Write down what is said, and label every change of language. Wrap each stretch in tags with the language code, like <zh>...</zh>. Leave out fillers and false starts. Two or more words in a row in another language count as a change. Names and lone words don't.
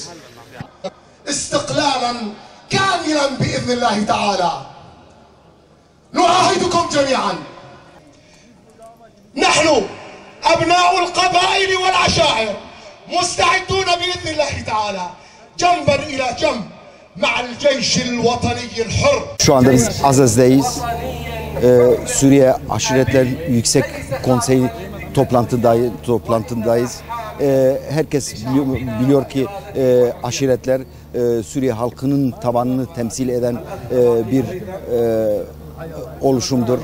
<ar>استقلالا كاملا بإذن الله تعالى. نعاهدكم جميعا نحن أبناء القبائل والعشائر مستعدون بإذن الله تعالى جنبا إلى جنب مع الجيش الوطني الحر.</ar> <tr>Şu anda biz Azaz'dayız. Suriye Aşiretler Yüksek Konseyi toplantındayız. Herkes biliyor ki aşiretler Suriye halkının tabanını temsil eden bir oluşumdur.</tr>